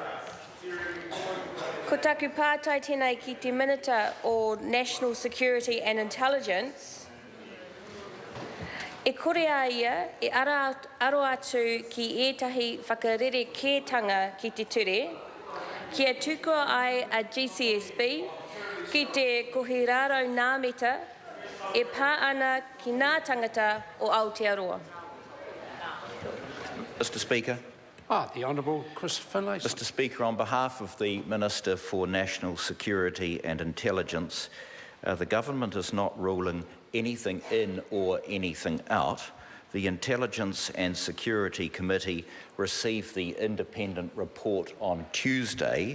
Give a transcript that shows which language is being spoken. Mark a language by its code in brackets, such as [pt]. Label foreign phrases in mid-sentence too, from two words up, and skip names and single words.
[mi] Ko taku pātai tēnei ki te Minister o National Security and Intelligence, e kore a ia e aro atu ki ētahi whakarerekētanga ki te ture, kia tukua ai a GCSB, ki te kohi raraungameta, e pā ana ki ngā tāngata o Aotearoa. [en] Mr Speaker. The Honourable Chris Finlayson. Mr Speaker, on behalf of the Minister for National Security and Intelligence, the government is not ruling anything in or anything out. The Intelligence and Security Committee received the independent report on Tuesday.